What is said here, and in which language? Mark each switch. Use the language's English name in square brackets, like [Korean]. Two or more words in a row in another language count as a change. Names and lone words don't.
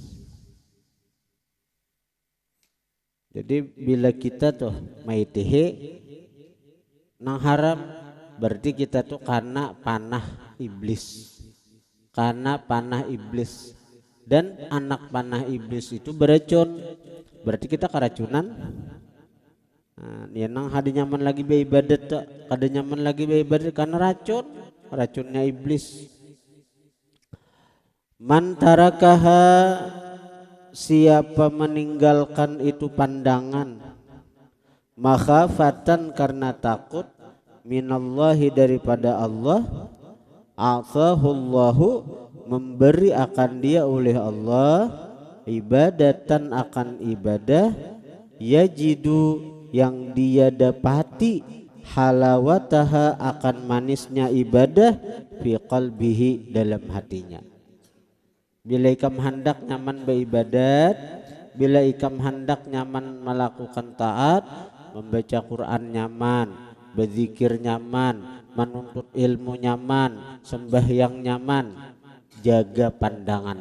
[Banjar] Jadi bila kita tuh maitihi nang haram, berarti kita tuh karena panah iblis, karena panah iblis. Dan anak panah iblis itu beracun, berarti kita keracunan. Ya nang hadi nyaman lagi beribadat tuh, kada nyaman lagi beribadat karena racunnya iblis. [Arabic] من تركها, [Banjar] siapa meninggalkan itu pandangan, makhafatan karena takut, minallahi daripada Allah, a'tahullahu memberi akan dia oleh Allah, ibadatan akan ibadah, yajidu yang dia dapati, halawataha akan manisnya ibadah, [Arabic] في قلبه [Banjar] dalam hatinya. Bila ikam hendak nyaman beribadat, bila ikam hendak nyaman melakukan taat, membaca Quran nyaman, berzikir nyaman, menuntut ilmu nyaman, sembahyang nyaman, jaga pandangan.